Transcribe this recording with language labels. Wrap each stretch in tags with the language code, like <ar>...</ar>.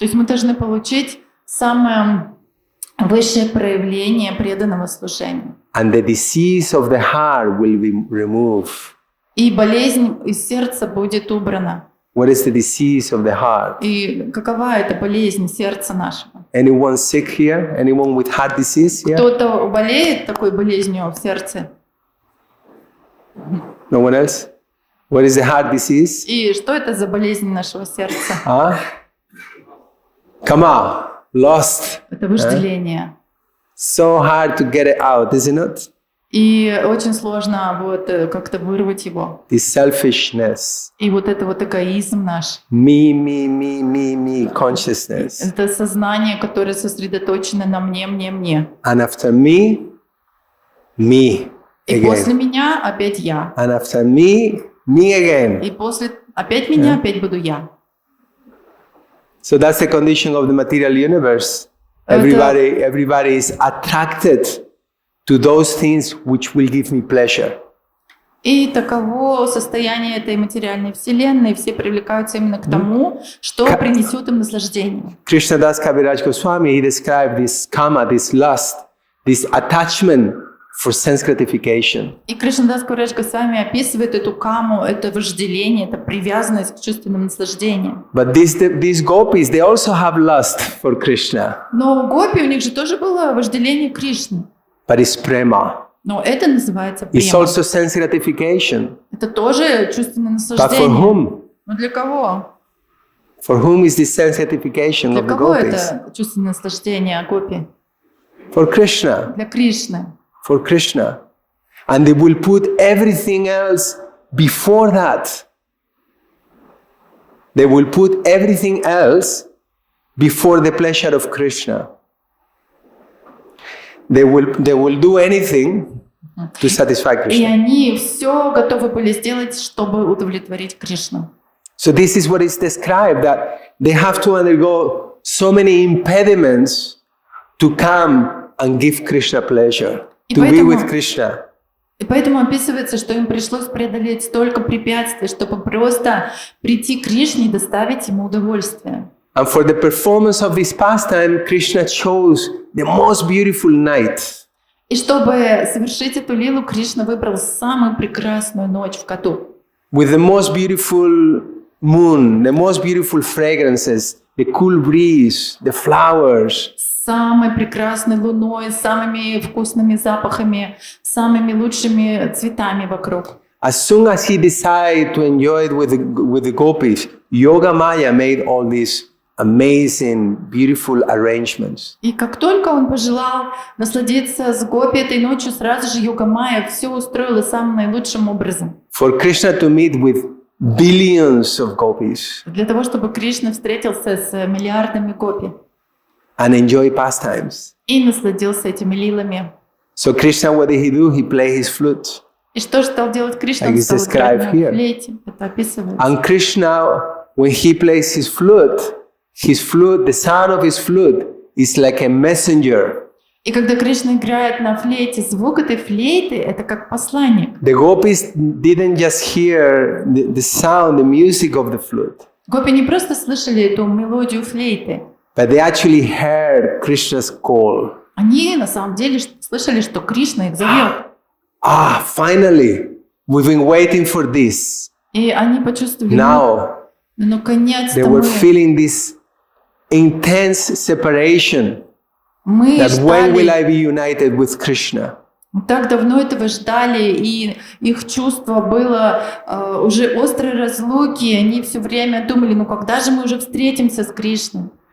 <ru>То есть мы должны получить самое высшее проявление преданного служения.</ru> <en>And the disease of the heart will be removed.</en> <ru>И болезнь из сердца будет убрана.</ru> <en>What is the disease of the heart?</en> <ru>И какова эта болезнь сердца нашего?</ru> <en>Anyone sick here? Anyone with heart disease here?</en> <ru>Кто-то болеет такой болезнью в сердце?</ru> <en>No one else? What is the heart disease?</en> <ru>И что это за болезнь нашего сердца?</ru> <en>Come on, lost.</en> <ru>Это вожделение.</ru> <en>So hard to get it out, isn't it?</en> <ru>И очень сложно вот как-то вырвать его.</ru> <en>This selfishness.</en> <ru>И вот это вот эгоизм наш.</ru> <en>Me consciousness.</en> <ru>Это сознание, которое сосредоточено на мне.</ru> <en>And after me,</en> <ru>И после меня опять я.</ru> <en>And after me, me again.</en> <ru>И после опять меня опять буду я.</ru> <en>So that's the condition of the material universe. Everybody is attracted to those things which will give me pleasure.</en> <ru>И таково состояние этой материальной вселенной. Все привлекаются именно к тому, что принесет им наслаждение.</ru> <en>Krishnadas Kaviraj Goswami, he described this kama, this lust, this attachment for sense gratification.</en> <ru>И Кришнадас Кавирадж Госвами описывает эту каму, это вожделение, это привязанность к чувственным наслаждениям.</ru> <en>But these gopis, they also have lust for Krishna.</en> <ru>Но у гопи, у них же тоже было вожделение Кришны.</ru> <en>But it's prema.</en> <ru>Но это называется</ru> <en>It's</en> <ru>према.</ru> <en>also sense gratification.</en> <ru>Это тоже чувственное</ru> <en>But for</en> <ru>наслаждение.</ru> <en>whom?</en> <ru>Но для кого?</ru> <en>For whom is this sense gratification</en> <ru>Для</ru> <en>of the</en> <ru>кого</ru> <en>gopis?</en> <ru>это чувственное наслаждение гопи?</ru> <en>For Krishna.</en> <ru>Для Кришны.</ru> <en>For Krishna. And they will put everything else before that. They will put everything else before the pleasure of Krishna. They will do anything to satisfy</en> <ru>И</ru> <en>Krishna.</en> <ru>они все готовы были сделать, чтобы удовлетворить Кришну.</ru> <en>So this is what is described, that they have to undergo so many impediments to come and give Krishna pleasure, to be with Krishna.</en> <ru>И поэтому описывается, что им пришлось преодолеть столько препятствий, чтобы просто прийти к Кришне и доставить ему удовольствие.</ru> <en>And for the performance of this pastime, Krishna chose the most beautiful night.</en> <ru>И чтобы совершить эту лилу, Кришна выбрал самую прекрасную ночь в году.</ru> <en>With the most beautiful moon, the most beautiful fragrances, the cool breeze, the flowers.</en> <ru>С самой прекрасной луной, самыми вкусными запахами, самыми лучшими цветами вокруг.</ru> <en>As soon as he decided to enjoy it with the gopis, Yoga Maya made all these amazing, beautiful arrangements.</en> <ru>И как только он пожелал насладиться с гопи этой ночью, сразу же Йога Майя все устроила самым наилучшим образом.</ru> <en>For Krishna to meet with billions of gopis</en> <ru>Для того, чтобы Кришна встретился с миллиардами гопи</ru> <en>and enjoy pastimes.</en> <ru>и насладился этими лилами.</ru> <en>So Krishna, what did he do? He played his flute.</en> <ru>И что же стал делать Кришна?</ru> <en>Like</en> <ru>Он</ru> <en>it's</en> <ru>стал играть</ru> <en>described</en> <ru>на</ru> <en>here.</en> <ru>флейте. Это описывается.</ru> <en>And Krishna, when he plays his flute, the sound of his flute is like a messenger.</en> <ru>И когда Кришна играет на флейте, звук этой флейты — это как посланник.</ru> <en>The gopis didn't just hear the sound, the music of the flute,</en> <ru>Гопи не просто слышали эту мелодию флейты,</ru> <en>but they actually heard Krishna's call.</en> <ru>они на самом деле слышали, что Кришна их зовет.</ru> <en>Ah, finally, we've been waiting for this.</en> <ru>И они почувствовали,</ru> <en>Now, they</en> <ru>наконец-то</ru> <en>were feeling this intense separation.</en> <ru>мы</ru> <en>That when will</en> <ru>ждали,</ru> <en>I be united with Krishna?</en> <ru>мы так давно этого ждали, и их чувство было уже острой разлуки, и они все время думали, когда же мы уже встретимся с Кришной?</ru>